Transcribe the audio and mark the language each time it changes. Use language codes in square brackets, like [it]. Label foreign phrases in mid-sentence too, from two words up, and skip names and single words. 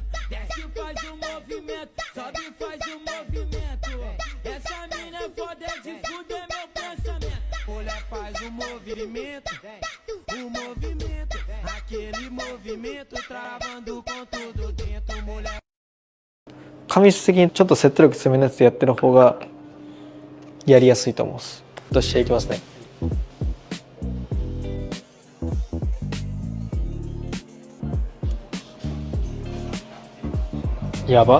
[pt] Desce e faz o movimento, sobe e faz o movimento. Essa mina é foda, é de fuder meu pensamento. Mulher faz o movimento, aquele movimento, travando com tudo dentro, mulher. [ja] 紙質的にちょっと説得力強めのやつでやってる方がやりやすいと思うす。としていきますね。やば。